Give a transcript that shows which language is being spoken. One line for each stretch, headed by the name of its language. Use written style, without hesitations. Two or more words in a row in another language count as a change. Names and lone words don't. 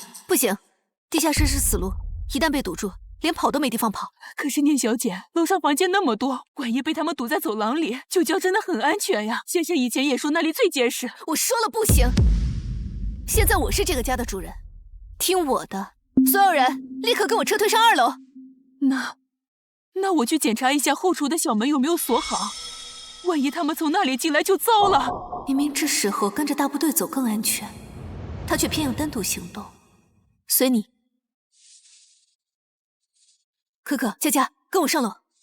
Chinese: 不行，地下室是死路，一旦被堵住，連跑都沒地方跑。可是聂小姐，樓上房間那麼多，萬一被他們堵在走廊裡，酒窖真的很安全呀。先生以前也說那裡最結實。我說了不行。現在我是這個家的主人，聽我的，所有人立刻跟我撤退上2樓。那我去檢查一下後廚的小門有沒有鎖好，萬一他們從那裡進來就糟了。明明這時候跟着大部隊走更安全，他卻偏要單獨行動。隨你。可可、佳佳，跟我上樓。